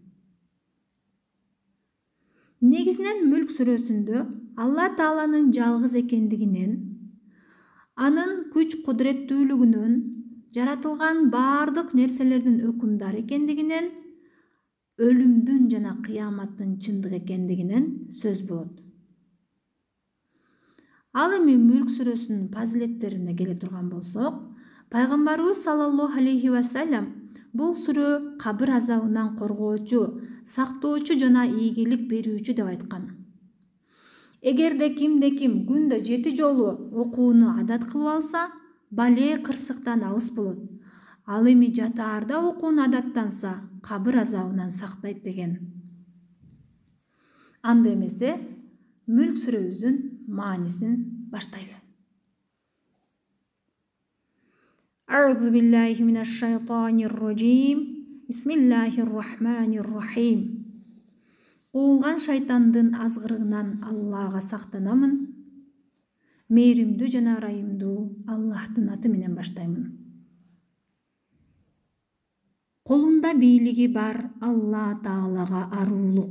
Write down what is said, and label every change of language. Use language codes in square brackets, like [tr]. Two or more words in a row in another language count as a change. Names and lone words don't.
[ky] Негизинен Мүлк сүрөсүндө Алла Тааланын жалгыз экендигинен, анын күч-кудуреттүүлүгүнөн, жаратылган баардык нерселердин өкүмдар экендигинен, өлүмдүн жана кыяматтын чындык экендигинен сөз болот. Ал эми Мүлк сүрөсүнүн фазилеттерине келе турган болсок, пайгамбарыбыз [ar] صلى الله عليه وسلم [ky] бул сүрө кабыр азабынан коргоочу, сактоочу жана ийгилик берүүчү деп айткан. Эгерде ким күндө 7 жолу окууну адат кылып алса, бале кырсыктан алыс болот. Ал эми жатаарда окууну адаттанса, кабыр азабынан сактайт деген. Анда эмесе Мүлк сүрөбүздүн маанисин баштайлы. [ar] أعوذ بالله من الشيطان الرجيم. بسم الله الرحمن الرحيم. [ky] Куулган шайтандын азгырыгынан Аллага сактанамын. Мээримдүү жана ырайымдуу Аллахтын аты менен баштаймын. Колунда бийлиги бар Алла Таалага аруулук.